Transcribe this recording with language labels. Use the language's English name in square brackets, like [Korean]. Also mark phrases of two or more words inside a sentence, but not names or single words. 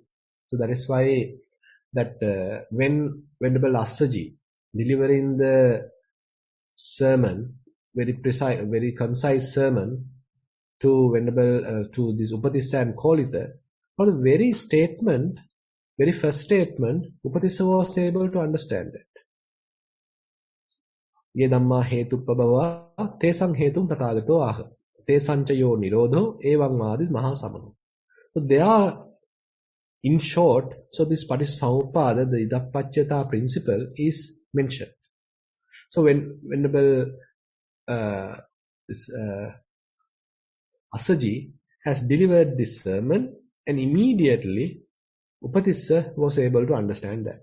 [English] So that is why that when Venerable Assaji delivering the sermon, very precise, very concise sermon to Venerable to this Upatissa and Kolita, for the very statement, very first statement, Upatissa was able to understand it. [Pali] Ye dhamma hetuppabhava tesang hetum tathagato aha. Tesanchayo nirodho evam madis mahasamano. [English] So they are, in short, so this Paticcasamuppada, the Idappacchata principle is mentioned. So when Venerable Assaji has delivered this sermon, and immediately Upatissa was able to understand that.